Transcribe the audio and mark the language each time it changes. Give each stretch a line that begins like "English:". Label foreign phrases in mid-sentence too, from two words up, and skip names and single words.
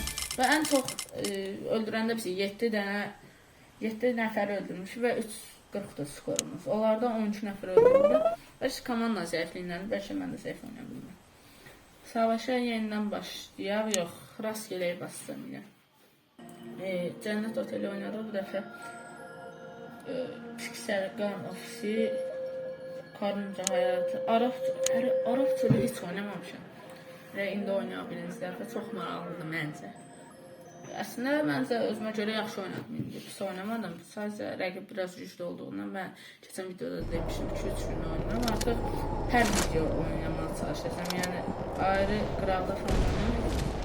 Azerbaijani: Və ən çox öldürəndə bizi 7 nəfər öldürmüş və 3.40 skorumuz. Onlardan 13 nəfər öldürüldü. Bəlkə komanda zəifliyindən, bəlkə mən də zəif oynaya bilmirəm. Savaşa yenidən başlayaq. Yox,
Turkish: rastgele basacağım yine.
Azerbaijani: Cənnət Oteli oynadıq bu dəfə. Pixel Gun ofisi,
Turkish: karınca hayatı,
Azerbaijani: Araf türü hiç oynamamışam. Və indi oynaya birinci dəfə çox maraqlıdır məncə. Əslində məncə özümə görə yaxşı oynadım indi. Pis oynamadım. Sadəcə rəqib biraz güclü olduğundan mən keçən videoda demişim 2-3 gün oynayıram. Artıq hər video oynamaya çalışacağım. Yəni ayrı qıraqda falan oynayıram.